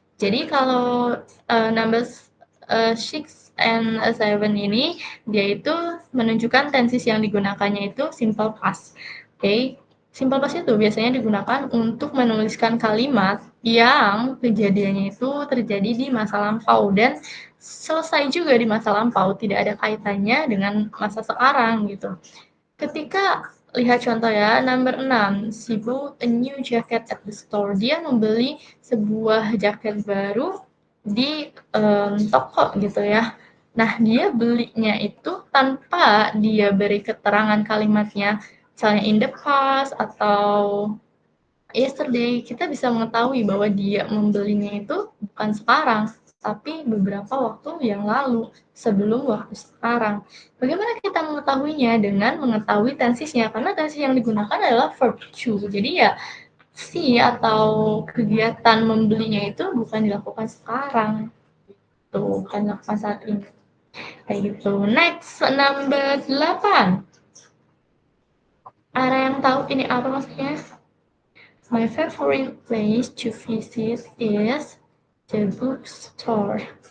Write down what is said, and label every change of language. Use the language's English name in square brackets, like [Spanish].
[Indonesian] Jadi kalau number 6 and 7 ini, dia itu menunjukkan tenses yang digunakannya itu simple past. Oke, simple past itu biasanya digunakan untuk menuliskan kalimat yang kejadiannya itu terjadi di masa lampau dan selesai juga di masa lampau, tidak ada kaitannya dengan masa sekarang gitu. Ketika lihat contoh ya, [English] number 6, she bought a new jacket at the store. [Indonesian] Dia membeli sebuah jaket baru di toko gitu ya. Nah, dia belinya itu tanpa dia beri keterangan kalimatnya, misalnya in the past atau yesterday. Kita bisa mengetahui bahwa dia membelinya itu bukan sekarang, tapi beberapa waktu yang lalu, sebelum waktu sekarang. Bagaimana kita mengetahuinya? Dengan mengetahui tensisnya, karena tensis yang digunakan adalah verb to. Jadi ya, si atau kegiatan membelinya itu bukan dilakukan sekarang. Tuh, bukan dilakukan saat ini. Kayak gitu. Next, number 8. Ada yang tahu ini apa maksudnya? [English] My favorite place to visit is the bookstore.